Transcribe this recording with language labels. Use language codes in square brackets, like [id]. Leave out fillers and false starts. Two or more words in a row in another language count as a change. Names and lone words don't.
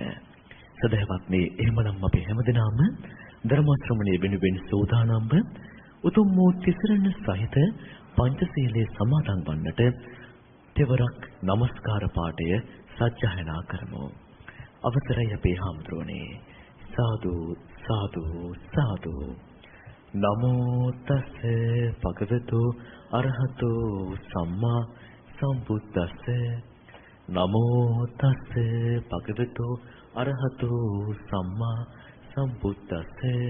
[si] සදහවත්නි, එහෙමනම් අපි හැමදෙනාම ධර්ම ශ්‍රවණය වෙනුවෙන් සූදානම්ව උතුම් වූ තිසරණ සහිත පංචශීලයේ සමාදන් වන්නට තෙවරක් নমස්කාර පාඨය සජ්ජායනා කරමු. අවසරයි අපේ හාමුදුරනේ. සාදු සාදු සාදු. [pi] නමෝ තස් භගවතු අරහතෝ සම්මා සම්බුද්දස්ස. නමෝ තස් භගවතු අරහතෝ සම්මා සම්බුද්දස්ස.